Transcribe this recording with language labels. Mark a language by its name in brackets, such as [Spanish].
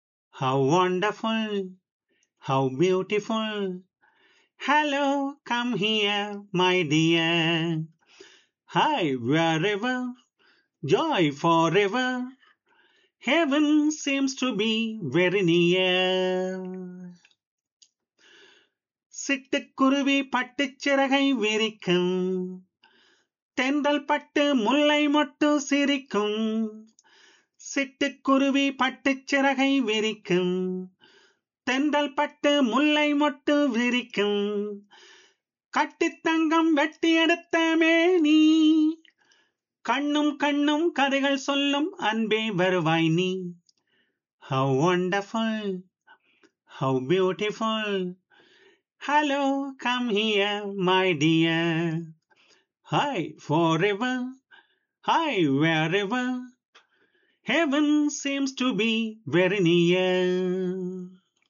[English] How wonderful, how beautiful. Hello, come here, my dear. Hi, wherever, joy forever. Heaven seems to be very near. [Tamil] சிட்டுக்குருவி பட்டு சிறகை விரிக்கும், தென்றல் பட்டு முல்லை மொட்டு சிரிக்கும். சிட்டுக்குருவி பட்டு சிறகை விரிக்கும், தென்றல் பட்டு முல்லை மொட்டு விரிக்கும். கட்டித்தங்கம் வெட்டி எடுத்த மேனி, கண்ணும் கண்ணும் கதைகள் சொல்லும் அன்பே வருவாய் நீ. [English] How wonderful, how beautiful. Hello, come here, my dear. Hi, forever. Hi, wherever. Heaven seems to be very near.